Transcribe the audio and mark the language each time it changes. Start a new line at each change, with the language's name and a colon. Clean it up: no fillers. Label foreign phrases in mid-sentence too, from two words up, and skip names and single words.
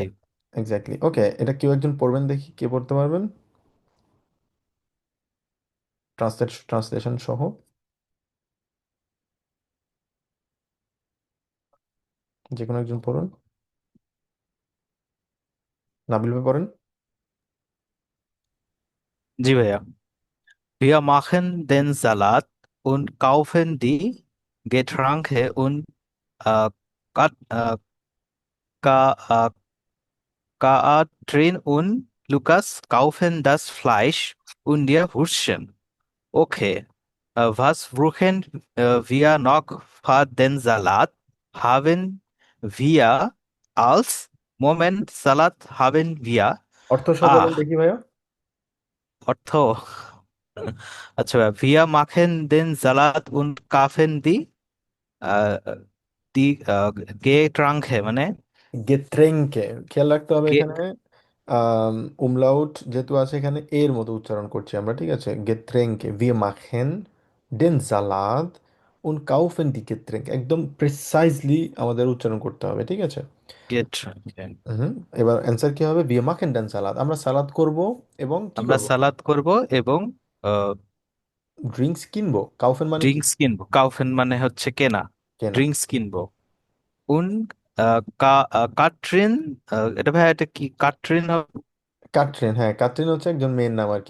Bangla: এক্স্যাক্টলি, ওকে, এটা কেউ একজন পড়বেন দেখি, কে পড়তে পারবেন ট্রান্সলেশন সহ? যে কোনো একজন পড়ুন। নাবিল ভাই পড়েন। জি ভাইয়া।
German: Wir machen den Salat und kaufen die Getränke und äh, Kat, Ka, Katrin und Lukas kaufen das Fleisch und die Würstchen. Okay. Was brauchen wir noch für den Salat? Haben wir als Moment Salat haben wir?
Bangla: অর্থ সহ বলেন
German: Ach,
Bangla: দেখি ভাইয়া। অর্থ। আচ্ছা ভাইয়া,
German: wir machen den Salat und kaufen die আহ, Getränke, মানে
Bangla: গেত্রেঙ্কে, খেয়াল রাখতে হবে গে এখানে উমলাউট যেহেতু আছে এখানে এর মতো উচ্চারণ করছি আমরা, ঠিক আছে? গেত্রেঙ্কে,
German: wir machen den Salat und kaufen die Getränke,
Bangla: একদম প্রিসাইজলি আমাদের উচ্চারণ করতে হবে, ঠিক আছে?
German: Getränke।
Bangla: হুম। এবার অ্যান্সার কি হবে?
German: wir machen den Salat,
Bangla: আমরা সালাদ করব এবং কি আমরা করব? সালাদ করব এবং ড্রিঙ্কস কিনবো। কাউফেন মানে কি? ড্রিঙ্কস কিনবো। কাউফেন মানে হচ্ছে কেনা। কেনা। ড্রিঙ্কস কিনবো।
German: und Katrin,
Bangla: এটা ভাই, এটা কি কাটরিন? কাটরিন, হ্যাঁ, কাটরিন হচ্ছে একজন মেয়ের নাম আর কি